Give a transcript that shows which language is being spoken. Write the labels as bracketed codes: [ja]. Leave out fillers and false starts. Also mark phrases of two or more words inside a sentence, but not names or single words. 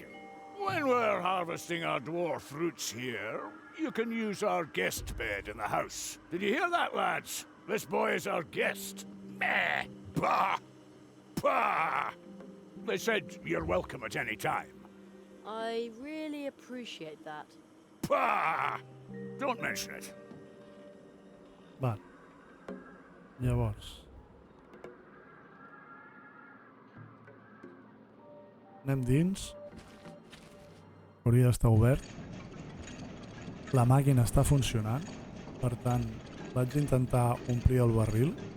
[en] When we're harvesting our dwarf roots here, you can use our guest bed in the house. Did you hear that, lads? This boy is our guest. Meh! Bah! Bah! They said you're welcome at any time. I really appreciate that. Bah! Don't mention it. [ca] Vale. Llavors. Anem dins. Hauria d'estar obert. La màquina està funcionant. Per tant, vaig intentar omplir el barril.